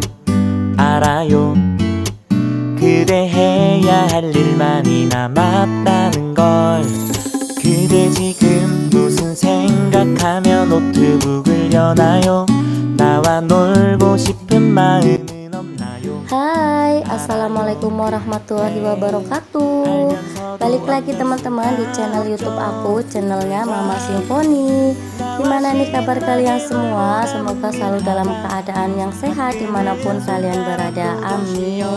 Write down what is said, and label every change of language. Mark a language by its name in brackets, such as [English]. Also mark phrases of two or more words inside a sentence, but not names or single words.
[Korean] 알아요. 그대 해야 할 일 많이 남았다는 걸. 그대 지금 무슨 생각하며 노트북을 여나요? 나와 놀고 싶은 마음은 없나요? [Arabic] Hai, السلام عليكم ورحمة الله وبركاته. [Indonesian] Balik lagi teman-teman di channel YouTube aku, channelnya Mama Simfoni. Gimana nih kabar kalian semua? Semoga selalu dalam keadaan yang sehat dimanapun kalian berada, amin.